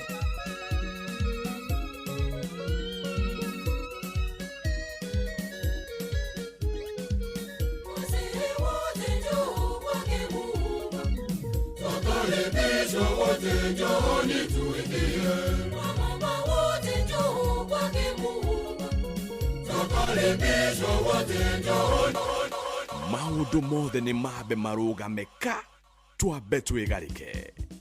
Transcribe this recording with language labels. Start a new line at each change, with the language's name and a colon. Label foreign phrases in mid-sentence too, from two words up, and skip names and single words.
Swahili: Tukaribishwa wote njooni tuingie. Wamama wote njoo kwake Mungu. Tukaribishwa wote njooni.
Kikuyu: Maundu mothe ni mabe marugame ka twabe twigarike.